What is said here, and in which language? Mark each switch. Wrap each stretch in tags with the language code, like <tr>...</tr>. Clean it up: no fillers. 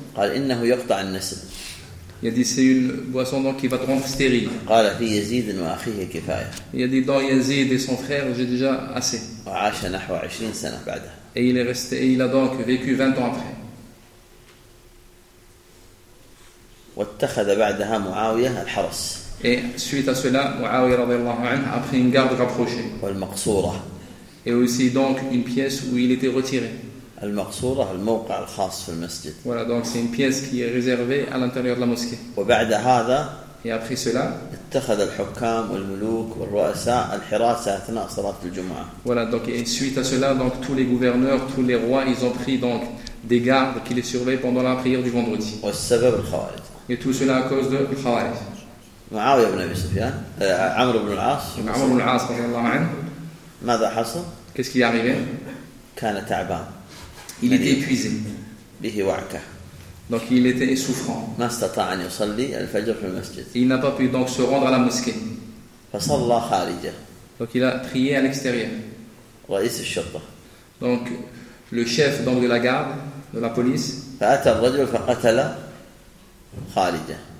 <ar>قال إنه يقطع النسل.</ar> <fr>Il a dit c'est une boisson donc qui va te rendre stérile.</fr> <ar>قال في يزيد وأخيه كفاية.</ar> <fr>Il a dit dans Yazid et son frère j'ai déjà assez.</fr> <ar>وعاش نحو 20 سنة بعدها.</ar> <fr>Et il est resté, et il a donc vécu 20 ans après.</fr> <ar>واتخذ بعدها معاوية الحرس.</ar> <fr>Et suite à cela, معاوية</fr> <ar>رضي الله عنه</ar> <fr>a pris une garde rapprochée.</fr> <ar>والمقصورة.</ar> <fr>Et aussi donc une pièce où il était retiré.</fr> <ar>المقصورة الموقع الخاص في المسجد.</ar> <fr>Voilà donc c'est une pièce qui est réservée à l'intérieur de la mosquée.</fr> <ar>وبعد هذا.</ar> <fr>Et après cela.</fr> <ar>اتخذ الحكام والملوك والرؤساء الحراسة أثناء صلاة الجمعة.</ar> <fr>Voilà donc et suite à cela donc tous les gouverneurs, tous les rois, ils ont pris donc des gardes qui les surveillent pendant la prière du vendredi.</fr> <ar>والسبب الخوارج.</ar> <fr>Et tout cela à cause de الخوارج.</fr> <ar>معاوية بن أبي سفيان. عمرو بن العاص. عمرو بن العاص رضي الله عنه. ماذا حصل؟</ar> <fr>Qu'est-ce qui est arrivé؟</fr> <ar>كان تعبان.</ar> <fr>Il était épuisé.</fr> <ar>به وعكة.</ar> <fr>Donc il était souffrant.</fr> <ar>ما استطاع أن يصلي الفجر في المسجد.</ar> <fr>Il n'a pas pu donc se rendre à la mosquée.</fr> <ar>فصلى خارجة.</ar> <fr>Donc il a prié à l'extérieur.</fr> <ar>رئيس الشرطة.</ar> <fr>Donc le chef donc de la garde de la police.</fr> <ar>فأتى الرجل فقتل خارجة.</ar>